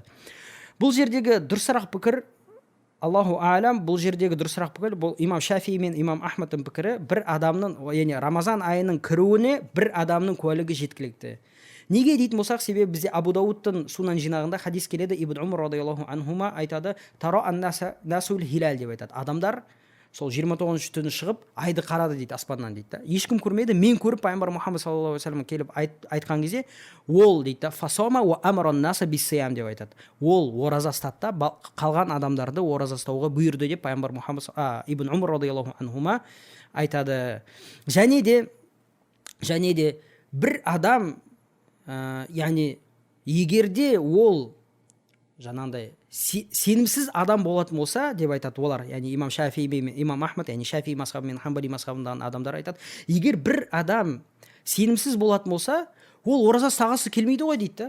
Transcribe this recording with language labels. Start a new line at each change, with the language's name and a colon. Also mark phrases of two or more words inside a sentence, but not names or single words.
Kazakh: Бұл жердегі дұрысырақ пікір,
Arabic: الله أعلم,
Kazakh: бұл жердегі дұрысырақ пікір, бұл имам Шафи мен имам Ахмадтың пікірі, бір адамның, яғни Рамазан айының кіруіне бір адамның куәлігі жеткілікті. Неге дейтін болсақ, себебі бізде Абу Дауудтың сунан жинағында хадис келеді, Ибн Умар
Arabic: رضي الله عنهما
Kazakh: айтады,
Arabic: تراءى الناس الهلال
Kazakh: деп айтады. Адамдар сол 29 түні шығып айды қарады дейді, аспаннан дейді. Ешкім көрмеді, мен көріп пайғамбар Мұхаммад
Arabic: صلى الله عليه وسلم
Kazakh: келіп айтқан кезде, ол дейді,
Arabic: فصام وأمر الناس بالصيام
Kazakh: деп айтады. Ол ораза ұстады, қалған адамдарды ораза ұстауға бұйырды деп пайғамбар Мұхаммад Ибн Умар
Arabic: رضي الله عنهما
Kazakh: айтады. Және де бір адам, яғни егерде ол жаңағыдай сенімсіз адам болатын болса деп айтады олар, яғни имам Шафи мен имам Ахмад, яғни Шафи мазхабы мен Хамбали мазхабындағы адамдар айтады, егер бір адам сенімсіз болатын болса, ол ораза ұстағысы келмейді ғой дейді.